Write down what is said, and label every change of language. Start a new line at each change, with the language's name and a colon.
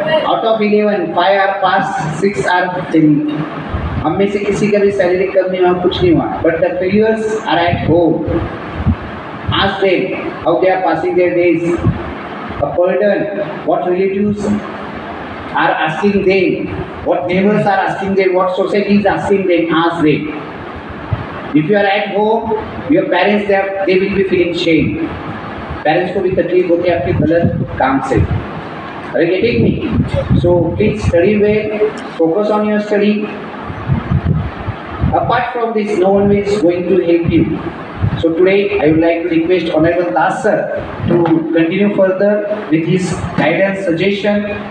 English: Out of 11, 5 are pass, 6 are failing.
Hindi: हम में से किसी का भी शारीरिक कमी हुआ कुछ नहीं हुआ.
English: But the failures are at home. Ask them how they are passing their days. A burden, what relatives are asking them, what neighbors are asking them, what society is asking them, ask them. If you are at home, your parents they will be feeling shame.
Hindi: Parents को भी तकलीफ होती है आपके गलत काम से.
English: Are you getting me? So please study well, focus on your study. Apart from this, no one is going to help you. So today I would like to request Honorable Das sir to continue further with his guidance, suggestion.